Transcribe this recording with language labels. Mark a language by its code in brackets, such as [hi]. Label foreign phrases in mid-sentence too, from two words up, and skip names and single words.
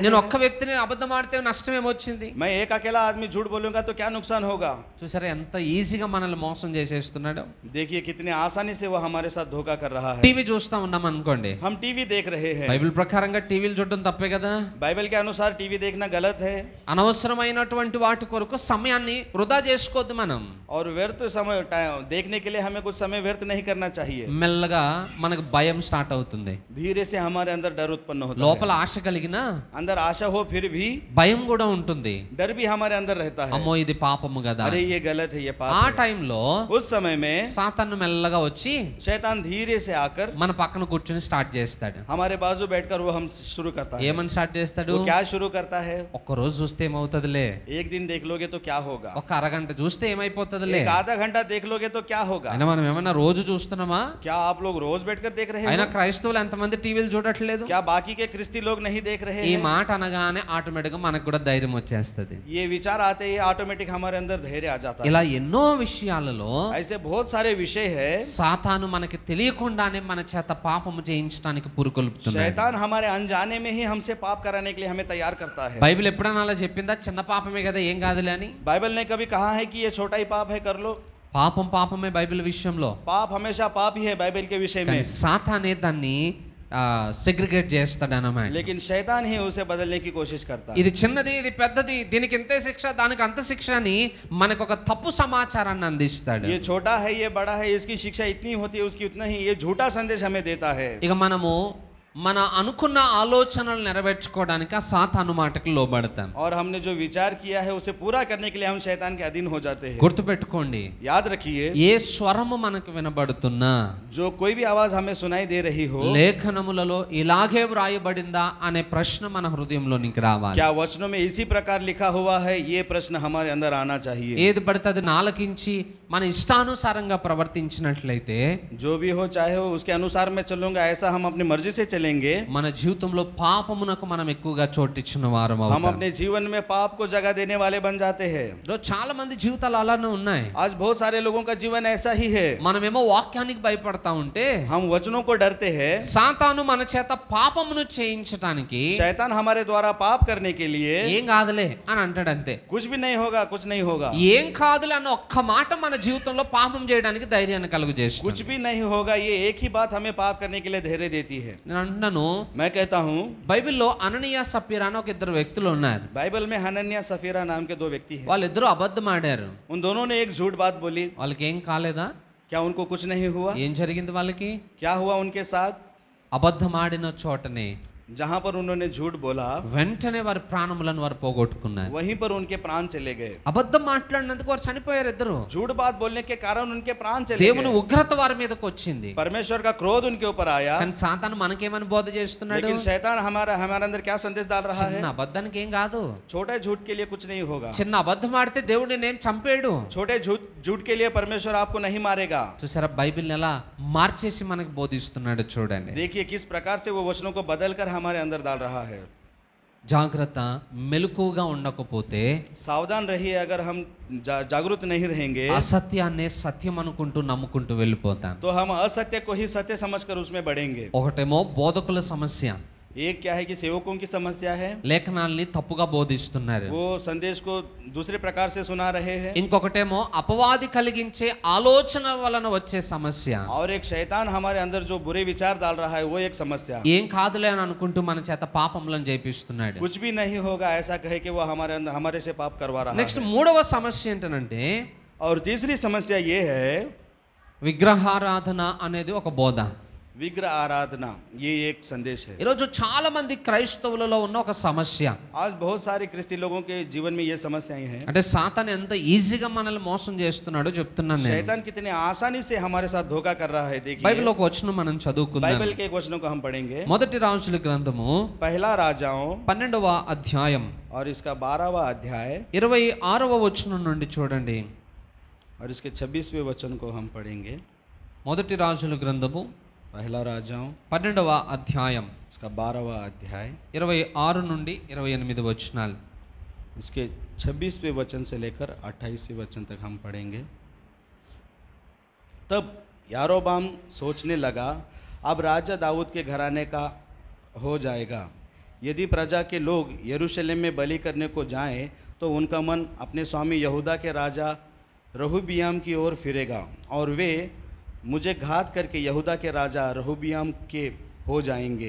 [te] నేను [hi] हैं। [te] ఒక్క వ్యక్తిని అబద్ధం ఆడితే నష్టం ఏమొచ్చింది? [hi] मैं एक अकेला आदमी झूठ बोलूंगा तो क्या नुकसान होगा? [te] చూసారా ఎంత ఈజీగా మనల్ని మోసం చేసేస్తున్నాడు. [hi] देखिए कितनी आसानी से वो हमारे साथ धोखा कर रहा है। [te] టీవీ చూస్తా ఉన్నాం అనుకోండి, [hi] हम टीवी देख रहे हैं, [te] బైబిల్ ప్రకారంగా టీవీలు చూడడం తప్పే కదా. [hi] बाइबल के अनुसार टीवी देखना गलत है [te] అనవసరమైనటువంటి వాటి కొరకు సమయాన్ని వృధా చేసుకోవద్దు మనం. [hi] और व्यर्थ समय देखने के लिए हमें कुछ समय व्यर्थ नहीं करना चाहिए। [te] మెల్లగా మనకు భయం స్టార్ట్ అవుతుంది. [hi] धीरे से हमारे अंदर डर उत्पन्न होता [te] లోపల [hi] है। [te] ఆశ కలిగినా [hi] अंदर आशा हो फिर भी [te] భయం కూడా ఉంటుంది. [hi] डर भी हमारे अंदर रहता है। [te] అమ్మో ఇది పాపము కదా. [hi] अरे ये गलत है, ये [te] ఆ [hi] पाप है। [te] టైంలో [hi] उस समय में [te] సాతాను మెల్లగా వచ్చి [hi] शैतान धीरे से आकर [te] మన పక్కన కూర్చుని స్టార్ట్ చేస్తాడు. [hi] हमारे बाजू बैठकर वो हम शुरू करता है। [te] ఏమని స్టార్ట్ చేస్తాడు? [hi] वो क्या शुरू करता है? [te] ఒక్క రోజు చూస్తే ఏమవుతుందిలే, [hi] एक दिन देख लोगे तो क्या होगा, [te] ఒక అరగంట చూస్తే ఏమైపోతుందిలే. [hi] एक आधा घंटा देख लोगे तो क्या होगा। [te] అయినా మనం ఏమన్నా రోజు చూస్తున్నామా? [hi] क्या आप लोग रोज बैठकर देख रहे [te] అయినా [hi] हैं? [te] క్రైస్తవులు ఎంతమంది టీవీలు చూడట్లేదు? [hi] क्या बाकी के क्रिस्ती लोग नहीं देख रहे [te] ఈ [hi] हैं? [te] మాట అనగానే ఆటోమేటిక్ గా మనకు కూడా ధైర్యం వచ్చేస్తది. [hi] ये विचार आते ही ऑटोमेटिक हमारे अंदर धैर्य आ जाता है। [te] ఇలా ఎన్నో విషయాలలో [hi] ऐसे बहुत सारे विषय है, [te] సాతాను మనకి తెలియకుండానే మన చేత పాపము చేయించడానికి పురుకొల్పుతున్నాడు. [hi] शैतान हमारे अनजाने में ही हमसे पाप कराने के लिए हमें तैयार करता है। [te] బైబిల్ ఎప్పుడైనా అలా చెప్పిందా? చిన్న పాపమే కదా ఏం కాదులే అని. [hi] बाइबल ने कभी कहा है कि ये छोटा ही पाप है, कर लो? [te] పాపం పాపమే బైబిల్ విషయంలో. [hi] पाप हमेशा पाप ही है बाइबल के विषय [te] కానీ [hi] में, [te] సాతానే దాన్ని సెగ్రిగేట్ చేస్తాడు అన్నమాట. [hi] लेकिन शैतान ही उसे बदलने की कोशिश करता है। [te] ఇది చిన్నది, ఇది పెద్దది, దీనికి ఇంతే శిక్ష, దానికి అంత శిక్ష అని మనకు ఒక తప్పు సమాచారాన్ని అందిస్తాడు. [hi] ये छोटा है, ये बड़ा है, इसकी शिक्षा इतनी होती है, उसकी उतना ही, ये झूठा संदेश हमें देता है। [te] ఇక మనము మన అనుకున్న ఆలోచనలు నెరవేర్చుకోవడానికి ఆ సాతాను మాటకు లోబడతాం. [hi] और हमने जो विचार किया है उसे पूरा करने के लिए हम शैतान के अधीन हो जाते हैं। [te] గుర్తుపెట్టుకోండి, [hi] याद रखिए, [te] ఏ స్వరము మనకు వినబడుతున్నా, [hi] जो कोई भी आवाज हमें सुनाई दे रही हो, [te] లేఖనములలో ఇలాగే వ్రాయబడిందా అనే ప్రశ్న మన హృదయంలోనికి రావాలి. [hi] क्या वचनों में इसी प्रकार लिखा हुआ है, ये प्रश्न हमारे अंदर आना चाहिए। [te] ఏది పడితే అది నాలకించి మన ఇష్టానుసారంగా ప్రవర్తించినట్లయితే, [hi] जो भी हो चाहे हो उसके अनुसार मैं चलूंगा, ऐसा हम अपनी मर्जी से चलेंगे, [te] మన జీవితంలో పాపమునకు మనం ఎక్కువగా చోటిచ్చిన వారం [hi] हम [te] అవుతాం. [hi] अपने जीवन में पाप को जगह देने वाले बन जाते हैं। [te] ఈరోజు చాలా మంది జీవితాలు అలానే ఉన్నాయి. [hi] आज बहुत सारे लोगों का जीवन ऐसा ही है। [te] మనమేమో వాక్యానికి భయపడతా ఉంటే [hi] हम वचनों को डरते हैं, [te] సాతాను మన చేత పాపమును చేయించడానికి [hi] शैतान हमारे द्वारा पाप करने के लिए [te] ఏం కాదులే అని అంటాడు అంతే. [hi] कुछ भी नहीं होगा, कुछ नहीं होगा, [te] ఏం కాదులే అన్న ఒక్క మాట మన జీవితంలో పాపం చేయడానికి ధైర్యాన్ని కలుగు [hi] कुछ [te] చేస్తుంది. [hi] भी नहीं होगा, ये एक ही बात हमें पाप करने के लिए धैर्य देती है। [te] నేను అంటున్నాను, [hi] मैं कहता हूँ [te] బైబిల్లో అననీయ సప్పీరా అని ఒక ఇద్దరు వ్యక్తులు ఉన్నారు. [hi] बाइबल में हनन्या सफीरा नाम के दो व्यक्ति हैं। [te] వాళ్ళిద్దరూ అబద్ధం ఆడారు. [hi] उन दोनों ने एक झूठ बात बोली। [te] వాళ్ళకి ఏం కాలేదా? [hi] क्या उनको कुछ नहीं हुआ? [te] ఏం జరిగింది వాళ్ళకి? [hi] क्या हुआ उनके साथ? [te] అబద్ధం ఆడిన చోటనే [hi] जहां पर उन्होंने झूठ बोला, [te] వెంటనే వారి ప్రాణములను వారు పోగొట్టుకున్నారు. [hi] वहीं पर उनके प्राण चले गए। [te] అబద్ధం మాట్లాడినందుకు వారు చనిపోయారు ఇద్దరు. [hi] झूठ बात बोलने के कारण उनके प्राण चले [te] దేవుని [hi] गए। [te] ఉగ్రత వారి మీదకి వచ్చింది. [hi] परमेश्वर का क्रोध उनके ऊपर आया। [te] కానీ సాతాను మనకేమని బోధ చేస్తున్నాడు? [hi] लेकिन शैतान हमारे अंदर क्या संदेश डाल रहा है? [te] చిన్న అబద్ధానికి ఏం కాదు. [hi] छोटे झूठ के लिए कुछ नहीं होगा। [te] చిన్న అబద్ధం ఆడితే దేవుడు నేనేం చంపేడు. [hi] छोटे झूठ के लिए परमेश्वर आपको नहीं मारेगा। [te] చూసారా బైబిల్ని ఎలా మార్చేసి మనకు బోధిస్తున్నాడు చూడండి. [hi] देखिए किस प्रकार से वो वचनों को बदलकर हमारे अंदर डाल रहा है। [te] జాగ్రత్త, మెలకువగా ఉండకపోతే [hi] सावधान रहिए, अगर हम जागरूक नहीं रहेंगे [te] అసత్యాన్నే సత్యం అనుకుంటూ నమ్ముకుంటూ వెళ్ళిపోతాం. [hi] तो हम असत्य को ही सत्य समझकर उसमें बढ़ेंगे। [te] ఒకటేమో బోధకుల సమస్య, [hi] एक क्या है कि सेवकों की समस्या है, [te] లేఖనాల్ని తప్పుగా బోధిస్తున్నారు. [hi] वो संदेश को दूसरे प्रकार से सुना रहे हैं, [te] ఇంకొకటేమో అపవాది కలిగించే ఆలోచన వలన వచ్చే సమస్య. [hi] और एक शैतान हमारे अंदर जो बुरे विचार डाल रहा है, वो एक समस्या। [te] ఏం కాదులే అని అనుకుంటూ మన చేత పాపములను చేపిస్తున్నాడు. [hi] कुछ भी नहीं होगा ऐसा कहे कि वो हमारे अंदर हमारे से पाप करवा रहा [te] నెక్స్ట్ [hi] है। [te] మూడవ సమస్య ఏంటంటే [hi] और तीसरी समस्या ये है, [te] విగ్రహారాధన అనేది ఒక బోధ. [hi] विग्रह आराधना, ये एक संदेश है। [te] ఈరోజు చాలా మంది క్రైస్తవులలో ఉన్న ఒక సమస్య. [hi] आज बहुत सारे क्रिस्ती लोगों के जीवन में ये समस्याएं हैं। [te] అంటే సాతాను ఎంత ఈజీగా మనల్ని మోసం చేస్తున్నాడో చెప్తున్నాను నేను. [hi] शैतान कितने आसानी से हमारे साथ धोखा कर रहा है। देखिए [te] బైబిల్లో ఒక వచనం మనం చదువుకుందాం. [hi] बाइबल के एक वचनों को हम पढ़ेंगे। [te] మొదటి రాజుల గ్రంథము [hi] पहला राजाओं [te] 12వ అధ్యాయం [hi] और इसका 12वां अध्याय [te] 26వ వచనం నుండి చూడండి. [hi] और इसके 26वें वचन को हम पढ़ेंगे। [te] మొదటి రాజుల గ్రంథము [hi] पहला राजाओं [te] 12వ అధ్యాయం [hi] इसका 12वां अध्याय [te] 26 నుండి 28 వచనాలు. [hi] इसके 26वें वचन से लेकर 28वें वचन तक हम पढ़ेंगे। तब यारोबाम सोचने लगा, अब राजा दाऊद के घराने का हो जाएगा। यदि प्रजा के लोग यरूशलेम में बलि करने को जाएं तो उनका मन अपने स्वामी यहूदा के राजा रहोबियाम की ओर फिरेगा और वे मुझे घात करके यहूदा के राजा रहोबियाम के हो जाएंगे।